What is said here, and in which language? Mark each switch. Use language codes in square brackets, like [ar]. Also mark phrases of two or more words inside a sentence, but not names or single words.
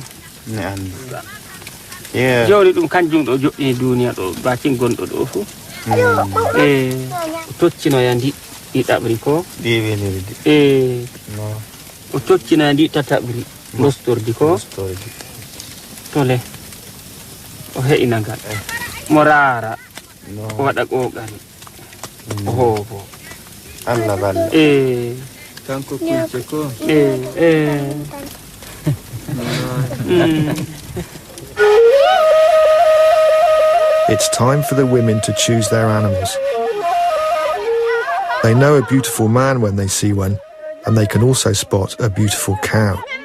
[ff] joni ɗum kanjum ɗo joɗɗini duniya ɗo bakin gonɗo ɗo fu o toccinoya ndi ɗiɗaɓri ko o toccinoya ndi tataɓri mostordi ko tole o heƴina ngal mo raara o waɗa ƙoƙari o hoobo Allah balla kanko kunce ko [en] It's time for the women to choose their animals. They know a beautiful man when they see one, and they can also spot a beautiful cow.